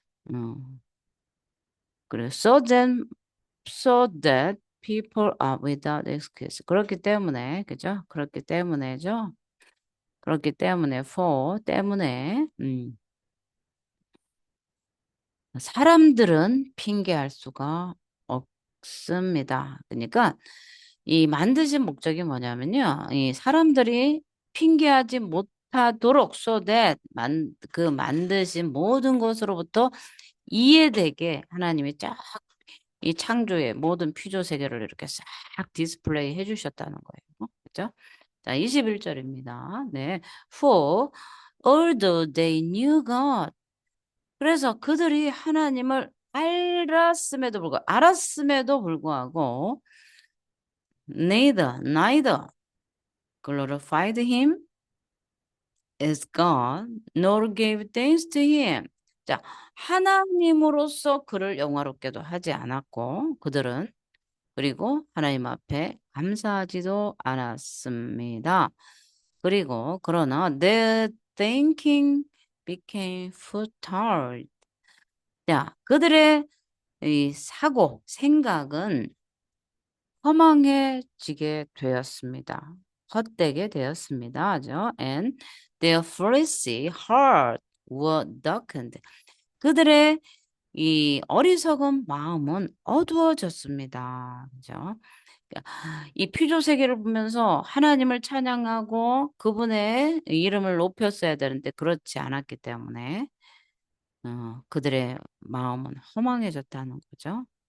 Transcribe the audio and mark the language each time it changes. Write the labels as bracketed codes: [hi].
[en] 음, [ko] 그리고 [en] so that people are without excuse. [ko] 그렇기 때문에, 그죠? 그렇기 때문에죠. 그렇기 때문에, 때문에, 사람들은 핑계할 수가 없습니다. 그러니까 이 만드신 목적이 뭐냐면요. 이 사람들이 핑계하지 못하도록 [en] so that [ko] 그 만드신 모든 것으로부터 이해되게 하나님이 쫙 이 창조의 모든 피조 세계를 이렇게 싹 디스플레이 해주셨다는 거예요. 그죠? 자, 21절입니다. 네. [en] For although they knew God. [ko] 그래서 그들이 하나님을 알았음에도 불구하고 [en] neither glorified him as God nor gave thanks to him. [ko] 자, 하나님으로서 그를 영화롭게도 하지 않았고 그들은 그리고 하나님 앞에 감사하지도 않았습니다. 그리고 그러나 [en] their thinking became futile. [ko] 자, 그들의 이 생각은 허망해지게 되었습니다. 헛되게 되었습니다. 죠? [en] And their foolish heart were darkened. [ko] 그들의 이 어리석은 마음은 어두워졌습니다. 그죠? 이 피조 세계를 보면서 하나님을 찬양하고 그분의 이름을 높였어야 되는데 그렇지 않았기 때문에 그들의 마음은 허망해졌다는 거죠.